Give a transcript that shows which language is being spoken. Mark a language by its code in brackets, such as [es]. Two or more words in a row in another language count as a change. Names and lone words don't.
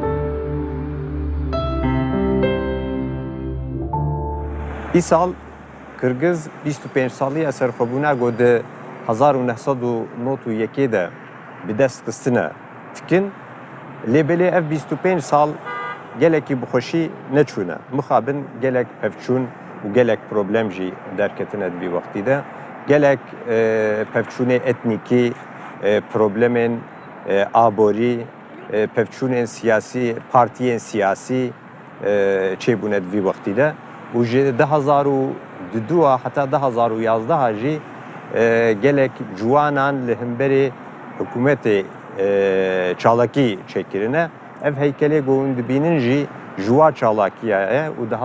[ku] ئیساڵ کرگز 25 ساڵی ئەسەرخۆبوونا گۆدە 1991 دا بدەست خستنە تکن لێبلێ ئەف 25 ساڵ gelekî bixweşî neçûne mixabin gelek pevçûn û gelek problem jî derketine di vî wextî de gelek pevçûnê etnîkî problemên aborî pevçûnên siyasî partiyên siyasî çêbûne di vî wextî de û ji 2002 heta 2011 jî gelek ciwanan li hemberê hikûmetê çalakî çêkirine ev heykelê got dibînin jî ciwa çalakiya ye û